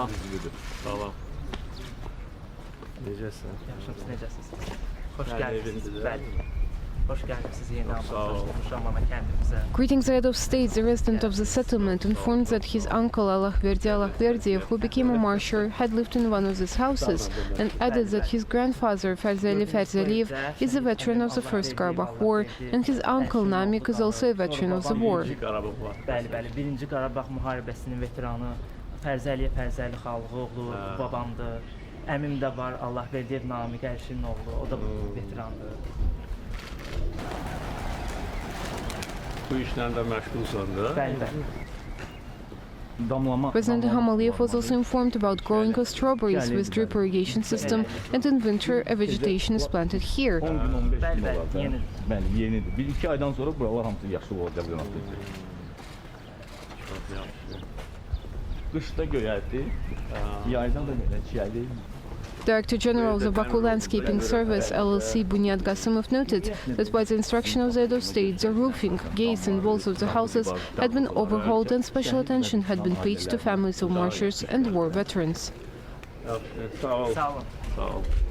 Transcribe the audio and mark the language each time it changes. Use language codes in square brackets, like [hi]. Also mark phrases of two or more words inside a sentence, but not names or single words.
[en] Greeting the head of state, the resident of the settlement informed that his uncle Allahverdi, who became a marshal, had lived in one of these houses, and added that his grandfather Ferzaliyev is a veteran of the First Karabakh War, and his uncle Namik is also a veteran of the war. [az] Əmim də var, Allah verdiyev Namik Əlşinin oğlu, o da veterandır. Bu işlərdə məşğulsan da? Bəli. [en] President İlham was also informed about growing of strawberries with drip irrigation system, and in winter a vegetation is planted here. [az] Bəli, yenidir. 1-2 aydan sonra buralar hamısı yaşıl olacaq. Qışda göyərdi, yaydan da belə çiyəli. [en] Director General of the Baku Landscaping Service LLC Bunyad Gasimov noted that by the instruction of the head of state, the roofing, gates and walls of the houses had been overhauled and special attention had been paid to families of marshals and war veterans. [az] Sağ ol.